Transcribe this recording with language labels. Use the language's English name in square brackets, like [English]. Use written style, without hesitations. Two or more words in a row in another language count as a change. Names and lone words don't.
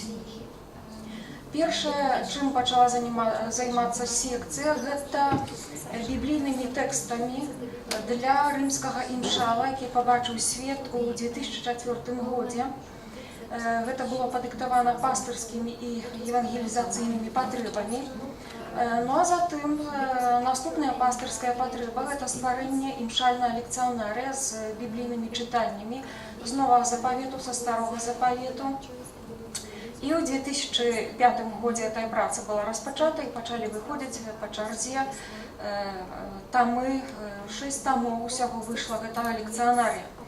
[Ukrainian] Перше, чим почала займатися секція, це біблійними текстами для римського імшала, який побачив світ у 2004 році. Це було подиктовано пасторськими і евангелізаційними потребами. [Belarusian] Ну а затым наступная пастырская патрэба – это стварэнне імшальнага лекцыянарыя з біблійнымі чытаннямі з Новага Запавету, са Старога Запавету. І ў 2005 годзе эта праца была распачата і пачалі выходзіць па чарзе тамы, 6 тамоў усяго выйшла гэтага лекцыянарыя.